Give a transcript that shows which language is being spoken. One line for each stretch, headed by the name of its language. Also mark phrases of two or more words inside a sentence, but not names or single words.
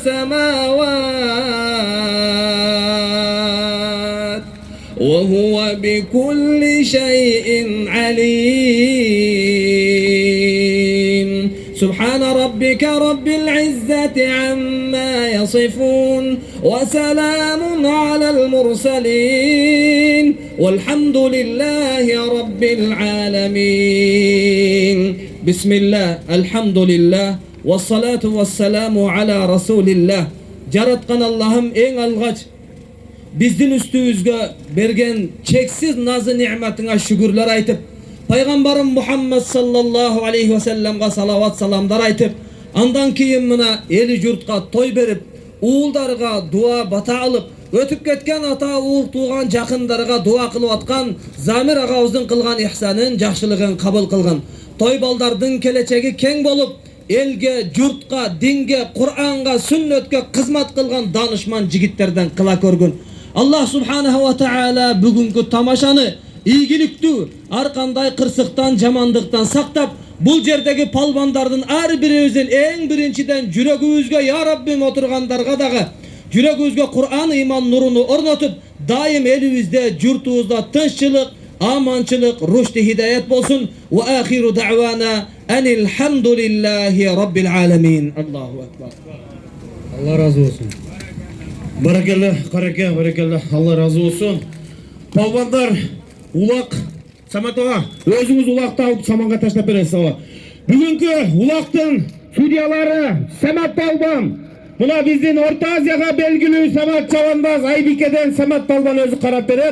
Arabic: سماوات وهو بكل شيء عليم سبحان ربك رب العزة عما يصفون وسلام على المرسلين والحمد لله رب العالمين بسم الله الحمد لله والصلاة والسلام على رسول الله
Kyrgyz: жараткан Аллахым эң алгач биздин үстүбүзгө берген чексиз назы неметиңе шүгүрлөр айтып пайгамбарым Мухаммад
Arabic: صلى الله عليه وسلم
Kyrgyz: салават саламдар айтып андан кийин мына эли журтка той берип уулдарга дуа бата алып өтүп кеткен ата уул тууган жакындарга дуа кылып аткан Замир агабыздын кылган ихсанын жакшылыгын кабыл кылгын той балдардын келечеги кең болуп элге журтка динге Кур'анга сүннөткө кызмат кылган данышман жигиттерден кыла көргөн
Arabic: الله سبحانه وتعالى
Kyrgyz: бүгүнкү тамашаны ийгиликтүү ар кандай кырсыктан жамандыктан сактап бул жердеги палбандардын ар бирибиздин эң биринчиден жүрөгүбүзгө я Раббим отургандарга дагы жүрөгүбүзгө Кур'ан иман нуруну орнотуп дайым элибизде журтубузда тынччылык аманчылык рушди хидаят болсун
Arabic: وآخر دعوانا أن الحمد لله رب العالمين الله أكبر
Turkish: Allah razı olsun.
Kyrgyz: Баракелла, караке, баракелла, Алла разы болсун. Палбандар, улак, Самат ага, өзүңүз улакты алып саманга таштап бересиз ага. Бүгүнкү улактын судьялары Самат Палбан. Мына биздин Орто Азияга белгилүү Самат Чабанбаз Айбикеден Самат Палбан өзү карап берет.